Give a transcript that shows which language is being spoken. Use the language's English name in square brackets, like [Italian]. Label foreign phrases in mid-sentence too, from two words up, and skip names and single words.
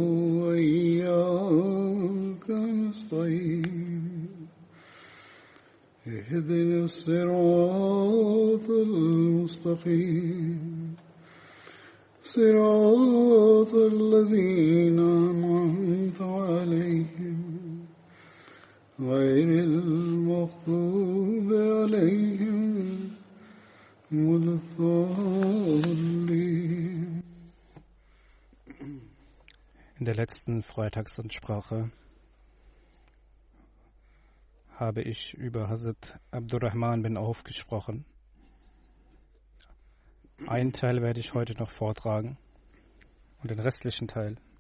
[Arabic] وإياك نستعين اهدنا الصراط المستقيم صراط الذين أنعمت عليهم غير المغضوب عليهم ولا الضالين. [German] In der letzten Freitagsansprache habe ich über Hazrat Abdurrahman bin Auf gesprochen. Einen Teil werde ich heute noch vortragen und den restlichen Teil.